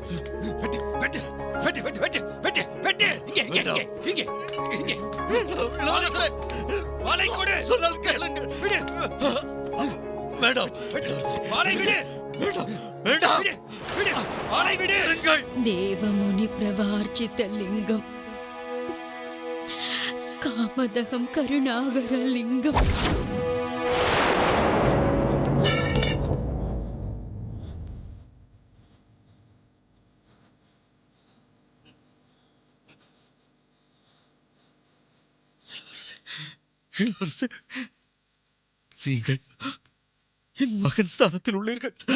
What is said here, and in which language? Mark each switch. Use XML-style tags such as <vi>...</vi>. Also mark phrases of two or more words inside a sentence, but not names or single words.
<ta>வெட்டு வெட்டு வெட்டு வெட்டு வெட்டு வெட்டு வெட்டு. இங்கே இங்கே இங்கே இங்கே இங்கே. வேண்டாம் இளவரசரே. வாளை கொடு. சொன்னால் கேளுங்கள். விடு. வேண்டாம் வெட்டு. இளவரசரே. வாளை விடு. வேண்டாம், வேண்டாம். விடு. விடு. வாளை விடு. இருங்கள்.</ta> <sa>देवमुनिप्रवार्चितलिङ्गं कामदहं करुणाकरलिङ्गम्.</sa> <ta>இளவரசே, நீங்கள் என் மகன் ஸ்தானத்தில் உள்ளீர்கள்.</ta>